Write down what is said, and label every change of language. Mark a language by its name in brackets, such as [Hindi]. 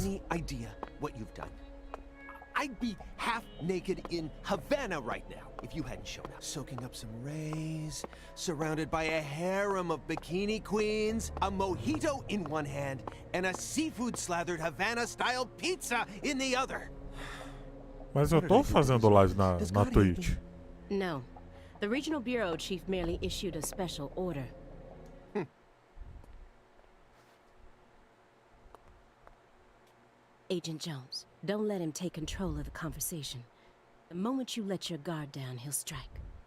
[English] any idea what you've done? I'd be half naked in Havana right now if you hadn't shown up. Soaking up some rays, surrounded by a harem of bikini queens, a mojito in one hand, and a seafood-slathered Havana-style pizza in the other. [Portuguese] Mas eu tô fazendo live na Twitch. [English] No. The Regional Bureau Chief merely issued a special order. Agent Jones, don't let him take control of the conversation. The moment you let your guard down, he'll strike.